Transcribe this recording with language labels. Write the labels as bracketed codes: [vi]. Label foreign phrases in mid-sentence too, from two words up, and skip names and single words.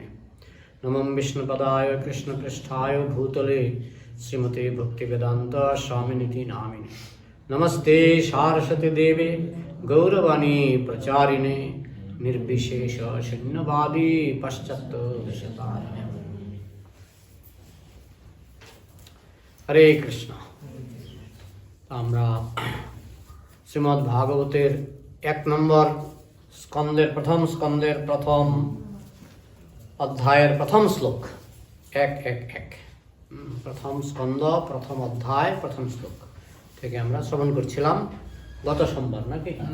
[sa] नमो विष्णुपदाय कृष्णपृष्ठाय भूतले श्रीमते भक्तिवेदांत स्वामिनिति नामिने नमस्ते सारस्वती देवे गौरवाणी प्रचारिणे निर्विशेष शून्यवादी पश्चात विशतारिणे। हरे कृष्ण। [bn] আমরা শ্রীমদ্ ভাগবতের 1 নম্বর স্কন্দের প্রথম অধ্যায়ের প্রথম শ্লোক 1 প্রথম স্কন্দ প্রথম অধ্যায় প্রথম শ্লোক থেকে আমরা শ্রবণ করছিলাম গত সোমবার নাকি।